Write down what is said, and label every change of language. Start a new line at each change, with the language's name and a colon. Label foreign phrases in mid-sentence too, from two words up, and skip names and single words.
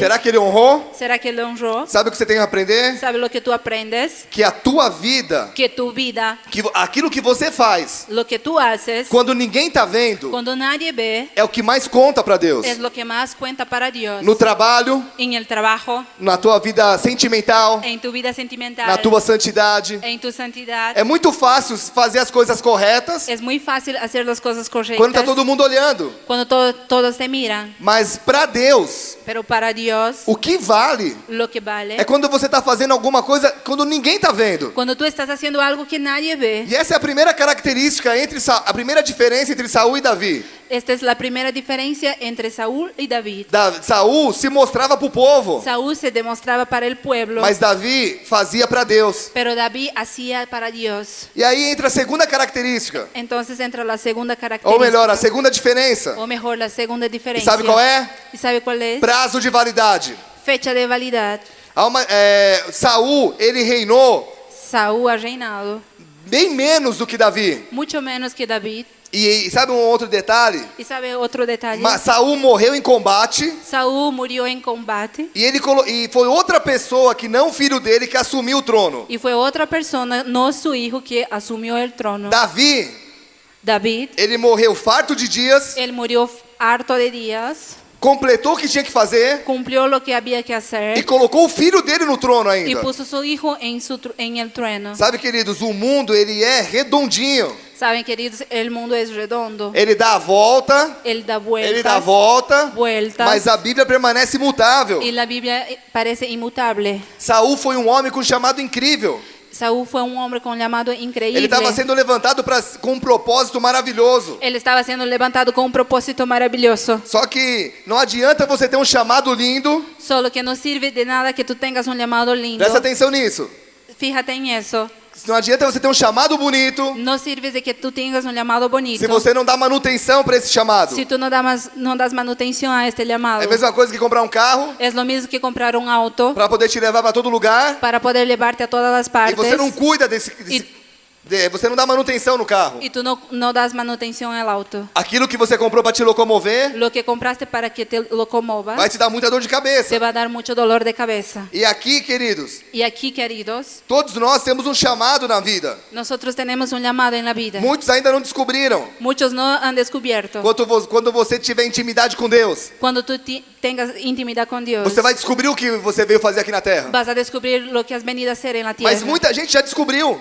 Portuguese: Será que Ele honrou?
Spanish: ¿Será que Él honró?
Portuguese: Sabe o que você tem que aprender?
Spanish: ¿Sabe lo que tú aprendes?
Portuguese: Que a tua vida,
Spanish: Que tu vida,
Portuguese: aquilo que você faz,
Spanish: lo que tú haces,
Portuguese: quando ninguém tá vendo,
Spanish: cuando nadie ve,
Portuguese: é o que mais conta para Deus.
Spanish: es lo que más cuenta para Dios.
Portuguese: No trabalho,
Spanish: En el trabajo,
Portuguese: na tua vida sentimental,
Spanish: en tu vida sentimental,
Portuguese: na tua santidade.
Spanish: en tu santidad.
Portuguese: É muito fácil fazer as coisas corretas
Spanish: Es muy fácil hacer las cosas correctas
Portuguese: quando tá todo mundo olhando.
Spanish: cuando todos te miran.
Portuguese: Mas para Deus,
Spanish: Pero para Dios,
Portuguese: o que vale
Spanish: lo que vale,
Portuguese: é quando você tá fazendo alguma coisa quando ninguém tá vendo.
Spanish: cuando tú estás haciendo algo que nadie ve.
Portuguese: E essa é a primeira característica a primeira diferença entre Saul e Davi.
Spanish: Esta es la primera diferencia entre Saúl y David.
Portuguese: Saul se mostrava para o povo,
Spanish: Saúl se demostraba para el pueblo,
Portuguese: mas Davi fazia para Deus.
Spanish: pero David hacía para Dios.
Portuguese: E aí entra a segunda característica,
Spanish: Entonces entra la segunda
Portuguese: ou
Spanish: característica,
Portuguese: melhor, a segunda diferença.
Spanish: o mejor la segunda
Portuguese: E
Spanish: diferencia.
Portuguese: sabe qual é?
Spanish: ¿Y sabe cuál es?
Portuguese: Prazo de validade.
Spanish: Fecha de validad.
Portuguese: Saul, ele reinou
Spanish: Saúl ha reinado
Portuguese: bem menos do que Davi.
Spanish: mucho menos que David.
Portuguese: E sabe um outro detalhe?
Spanish: ¿Y sabe otro detalle?
Portuguese: Saul morreu em combate
Spanish: Saúl murió en combate
Portuguese: e foi outra pessoa que não filho dele que assumiu o trono.
Spanish: y fue otra persona, no su hijo, que asumió el trono.
Portuguese: Davi,
Spanish: David,
Portuguese: ele morreu farto de dias,
Spanish: él murió harto de días,
Portuguese: completou o que tinha que fazer
Spanish: cumplió lo que había que
Portuguese: e
Spanish: hacer
Portuguese: colocou o filho dele no trono
Spanish: y
Portuguese: ainda.
Spanish: puso su hijo en el trono.
Portuguese: Sabe, queridos, o mundo ele é redondinho.
Spanish: Saben, queridos, el mundo es redondo.
Portuguese: Ele dá a volta,
Spanish: Él da
Portuguese: ele dá a volta,
Spanish: vueltas,
Portuguese: mas a Bíblia permanece imutável.
Spanish: y la Biblia parece inmutable.
Portuguese: Saul foi um homem com chamado incrível.
Spanish: Saúl fue un hombre con llamado increíble.
Portuguese: Ele estava sendo levantado com um propósito maravilhoso.
Spanish: Él estaba siendo levantado con un propósito maravilloso.
Portuguese: Só que não adianta você ter um chamado lindo.
Spanish: Solo que no sirve de nada que tú tengas un llamado lindo.
Portuguese: Presta atenção nisso.
Spanish: Fíjate en eso.
Portuguese: Não adianta você ter um chamado bonito
Spanish: No sirve de que tú tengas un llamado bonito
Portuguese: se você não dá manutenção para esse chamado.
Spanish: si tú no das manutención a este llamado.
Portuguese: É a mesma coisa que comprar um carro
Spanish: Es lo mismo que comprar un auto
Portuguese: para poder te levar para todo lugar
Spanish: para poder llevarte a todas las
Portuguese: e
Spanish: partes
Portuguese: você não cuida você não dá manutenção no carro.
Spanish: y tú no das manutención al auto.
Portuguese: Aquilo que você comprou para te locomover
Spanish: Lo que compraste para que te locomovas
Portuguese: vai te dar muita dor de
Spanish: te
Portuguese: cabeça.
Spanish: va a dar mucho dolor de cabeza.
Portuguese: E aqui, queridos,
Spanish: Y aquí, queridos,
Portuguese: todos nós temos um chamado na vida.
Spanish: nosotros tenemos un llamado en la vida.
Portuguese: Muitos ainda não descobriram.
Spanish: Muchos no han descubierto.
Portuguese: Quando você tiver intimidade com Deus,
Spanish: Cuando tú tengas intimidad con Dios,
Portuguese: você vai descobrir o que você veio fazer aqui na terra.
Spanish: vas a descubrir lo que has venido a hacer en la tierra.
Portuguese: Mas muita gente já descobriu.